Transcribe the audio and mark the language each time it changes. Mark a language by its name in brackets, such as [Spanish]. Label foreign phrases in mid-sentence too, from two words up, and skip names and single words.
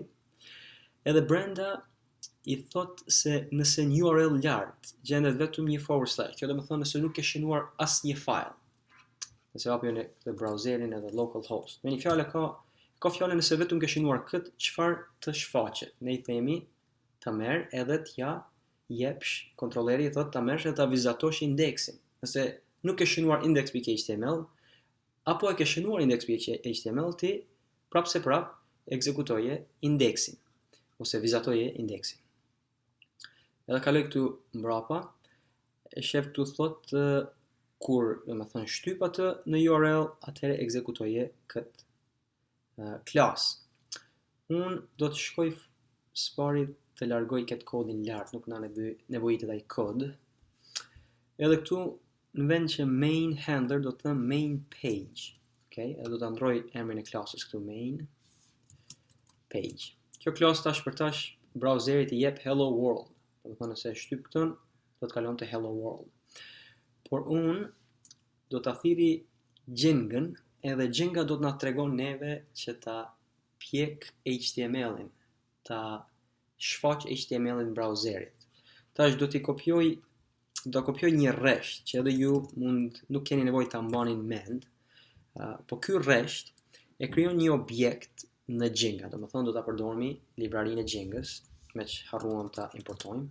[Albanian] Edhe brenda i thot se nëse një URL lart gjendet vetëm një /, kjo do të thonë nëse nuk ke shënuar asnjë file. Nëse hapim në këtë browserin edhe localhost. Me një fjalë ka fjalën nëse vetëm ke shënuar këtë, çfarë të shfaqet. Ne i themi ta merr edhe t'ja jepsh, kontrolleri i thot ta merresh edhe ta vizatosh indeksin. Nëse nuk ke shënuar index.html, apo e ke shënuar index.html, ti prapse prap ekzekutoje indeksin ose vizatoje indeksin. Edhe kaloj këtu mbrapa, e shef këtu thot kur do të thënë shtyp atë në URL, atëherë ekzekutoje këtë klas. Unë do të shkoj spari të largoj këtë kodin lart, nuk na nevojitet ai kod. Edhe këtu në vend që [English] main handler [Albanian] do të them [English] main page. [Albanian] Okay? Edhe do ta ndroj emrin e klasës këtu [English] main page. [Albanian] Kjo klasë tash për tash browserit i jep [English] hello world. [Albanian] Do të thonë nëse shtyp këtën, do të kalon të [English] hello world. [Albanian] Por unë do ta thirri Jengën, edhe Jenga do të na tregon neve që ta pjek HTML-in, ta shfaq HTML-in browserit. Tash do kopjoj një rresht që edhe ju nuk keni nevojë ta mbanin mend, po ky rresht e krijon një objekt në Jenga, do të thonë do ta përdormi librarinë e Jengës, me që harruam ta importojmë.